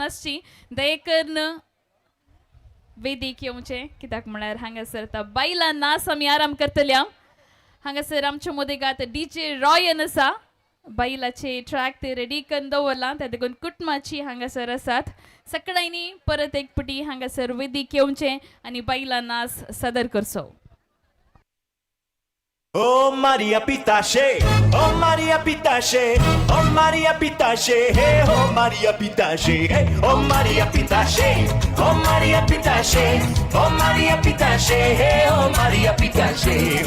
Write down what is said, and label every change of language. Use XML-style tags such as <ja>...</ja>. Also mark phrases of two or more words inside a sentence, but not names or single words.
<kok>आसची देखन वेदीक येवचे कित्याक म्हळ्यार हांगासर आतां बायलां नाच आमी आराम करतल्या हांगासर आमच्या मोदेगात डीजे रॉयन आसा बायलाचे ट्रॅक ते रेडी करून दवरला त्या देखून कुटुंबाची हांगासर आसात सकाळींनी परत एक पटी हांगासर वेदीक येवचे आनी बायलां नाच सादर करचो Oh Maria Pitache, oh Maria Pitache, oh Maria Pitache, hey oh Maria Pitache, hey oh Maria Pitache, oh Maria Pitache, oh Maria Pitache, hey oh Maria Pitache.</kok>